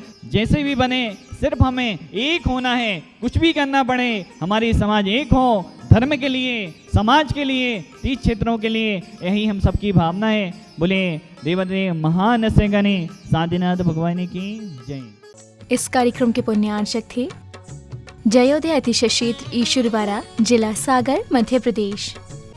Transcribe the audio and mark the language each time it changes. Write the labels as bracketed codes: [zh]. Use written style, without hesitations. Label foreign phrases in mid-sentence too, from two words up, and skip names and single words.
[hi] जैसे भी बने सिर्फ हमें एक होना है, कुछ भी करना पड़े हमारी समाज एक हो, धर्म के लिए, समाज के लिए, 30 क्षेत्रों के लिए, यही हम सबकी भावना है। बोले देवदेव महान से गणे साधीनाथ भगवान की जय। इस कार्यक्रम के पुण्यार्चक थे जयोदय अतिशय क्षेत्र ईश्वरवाड़ा, जिला सागर, मध्य प्रदेश।